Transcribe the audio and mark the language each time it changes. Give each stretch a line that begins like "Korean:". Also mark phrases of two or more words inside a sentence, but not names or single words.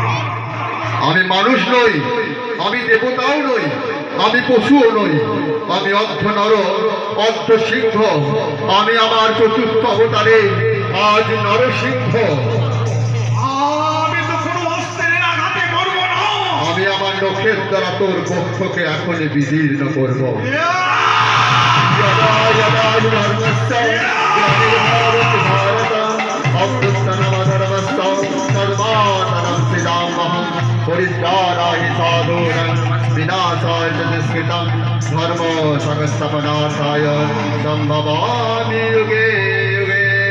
Bangla: আমি মানুষ নই, আমি দেবতাও নই, আমি পশুও নই, আমি অর্ধ নর অর্ধ সিংহ। আমি আমার চতুর্থ অবতারে আজ নরসিংহ। আমি তো কোনো অস্ত্রের আঘাতে মরবো না। আমি আমার নখের দ্বারা তোর বক্ষকে এখনই বিদীর্ণ করব।
Sanskrit: यदा यदा धर्मस्य ग्लानिर्भवति भारत अभ्युत्थनमधर्मस्य तदानीन्तनं सृजाम्यहं परित्राणाय साधूनां विनाशाय च दुष्कृतं धर्म संस्थापनार्थाय सम्भवामि युगे युगे।